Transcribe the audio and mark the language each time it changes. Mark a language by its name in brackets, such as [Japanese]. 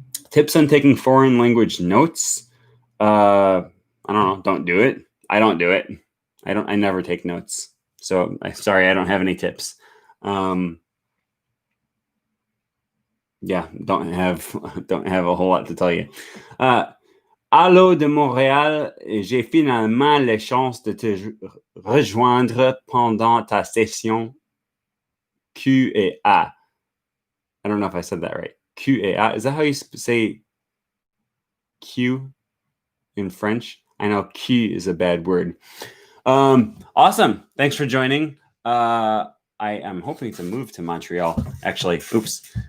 [English] Tips on taking foreign language notes. I don't know. Don't do it. I don't do it. I never take notes. So sorry, I don't have any tips. Yeah, don't have a whole lot to tell you. [French] Allô de Montréal, j'ai finalement la chance de te rejoindre pendant ta session Q et A. [English] I don't know if I said that right. [French] Q et A. [English] Is that how you say Q in French? I know Q is a bad word. Awesome. Thanks for joining. I am hoping to move to Montreal, actually. Oops.